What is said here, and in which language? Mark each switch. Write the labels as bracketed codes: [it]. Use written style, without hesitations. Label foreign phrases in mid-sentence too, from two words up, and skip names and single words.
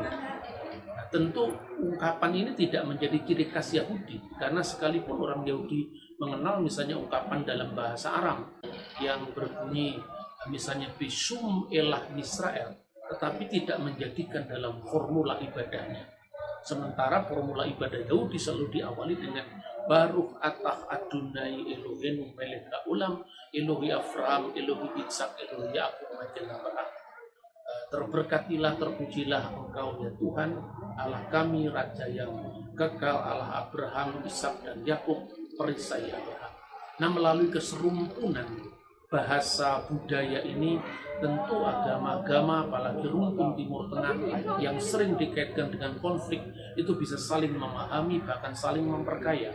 [id] Nah, tentu ungkapan ini tidak menjadi ciri khas Yahudi, karena sekalipun orang Yahudi mengenal misalnya ungkapan dalam bahasa Aram yang berbunyi misalnya [arc] בשם אלה ישראל, [id] tetapi tidak menjadikan dalam formula ibadahnya. Sementara formula ibadah Yahudi selalu diawali dengan [he] ברוך אתה אדוני אלוהינו מלך העולם אלוהי אברהם אלוהי יצחק אלוהי יעקב מגן אברהם. [id] Terberkatilah, terpujilah Engkau ya Tuhan Allah kami, Raja yang kekal, Allah Abraham, Ishak dan Yakub, perisai Abraham. Nah, melalui keserumpunan bahasa budaya ini, tentu agama-agama apalagi rumpun Timur Tengah yang sering dikaitkan dengan konflik itu bisa saling memahami, bahkan saling memperkaya.